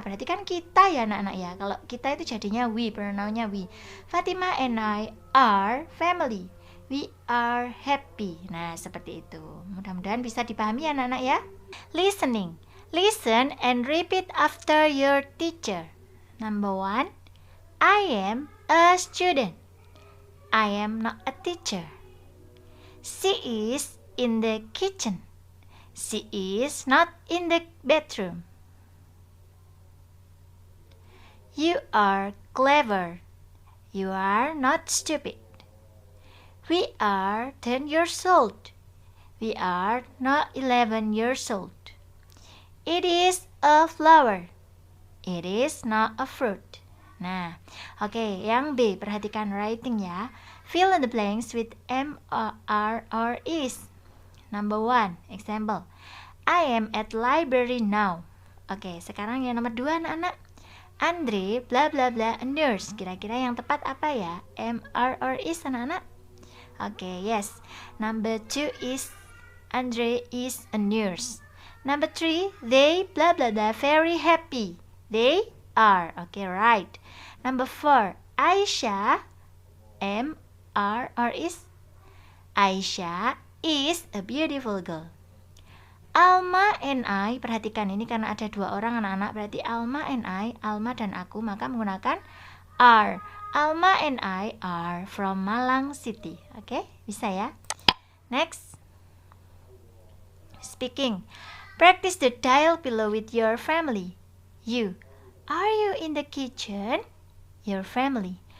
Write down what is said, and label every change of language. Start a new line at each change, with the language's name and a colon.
Indonesian: Berarti kan kita ya anak-anak ya. Kalau kita itu jadinya we, pronounnya we.
English: Fatimah and I are family.
Indonesian: We are happy. Nah, seperti itu. Mudah-mudahan bisa dipahami ya anak-anak ya. Listening.
English: Listen and repeat after your teacher. Number 1. I am a student. I am not a teacher. She is in the kitchen. She is not in the bedroom. You are clever. You are not stupid. We are 10 years old. We are not 11 years old. It is a flower. It is not a fruit.
Indonesian: Nah, oke, yang B, perhatikan writing ya.
English: Fill in the blanks with am, are, or is. Number 1, example. I am at library now.
Indonesian: Oke, sekarang yang nomor 2 anak-anak. Andre bla bla bla a nurse. Kira-kira yang tepat apa ya?
English: Am, are, or is anak-anak? Oke, yes. Number 2 is Andre is a nurse. Number 3, they bla bla bla very happy. They are. Okay, right. Number 4, Aisyah am, are, or is? Aisyah is a beautiful girl.
Indonesian: Alma and I, perhatikan ini karena ada 2 orang anak-anak, berarti Alma and I, Alma dan aku, maka menggunakan are.
English: Alma and I are from Malang City. Oke, bisa ya. Next. Speaking. Practice the dial below with your family. You. Are you in the kitchen? Your family.